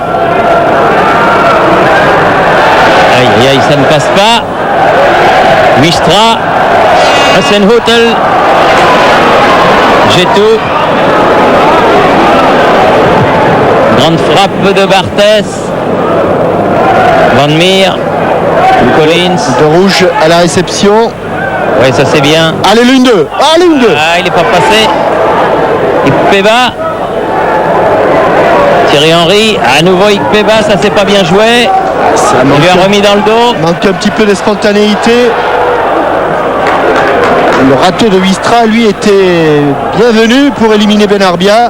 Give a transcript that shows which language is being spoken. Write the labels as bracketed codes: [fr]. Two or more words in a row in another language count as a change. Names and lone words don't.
[fr] Aïe, aïe, aïe, ça ne passe pas. Huistra. Hasenhüttl. Gétou. Grande frappe de Barthès. Van Meer. Collins. de rouge à la réception. Oui, ça c'est bien. Allez, l'une deux. Allez, l'une deux. Ah, il n'est pas passé. Ikpeba. Thierry Henry. À nouveau Ikpeba, ça s'est pas bien joué. Il lui a remis dans le dos. Manque un petit peu de spontanéité. Le râteau de Huistra, lui, était bienvenu pour éliminer Benarbia.